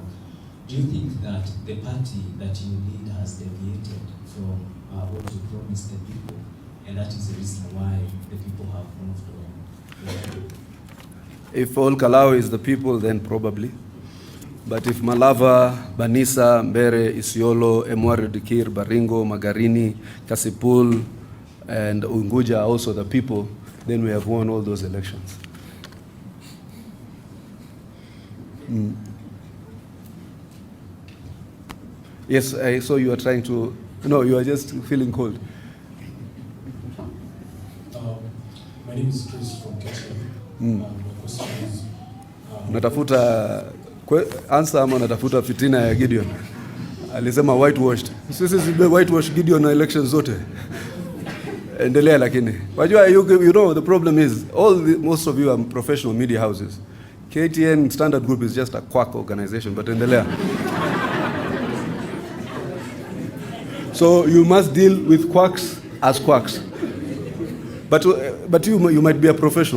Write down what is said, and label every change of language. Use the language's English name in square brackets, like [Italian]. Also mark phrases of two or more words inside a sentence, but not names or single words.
[English] Do you think that the party that you lead has deviated from what you promised the people, and that is the reason why the people have moved on? If Ol Kalou is the people, then probably. But if Malava, Banisa, Mbere, Isiolo, Emwaru Dikir, Baringo, Magarini, Kasipul, and Unguja are also the people, then we have won all those elections. Yes, I saw you are trying to... No, you are just feeling cold. My name is Chris from Kenya. The question is... [Swahili] Natafuta answer ama natafuta fitina ya Gideon? Alisema whitewashed. Sisi zibe whitewashed Gideon na elections zote. Endelea lakini. Wajua, [English] you know the problem is most of you are professional media houses. KTN Standard Group is just a quack organization, but endelea. So you must deal with quacks as quacks. But you might be a professional.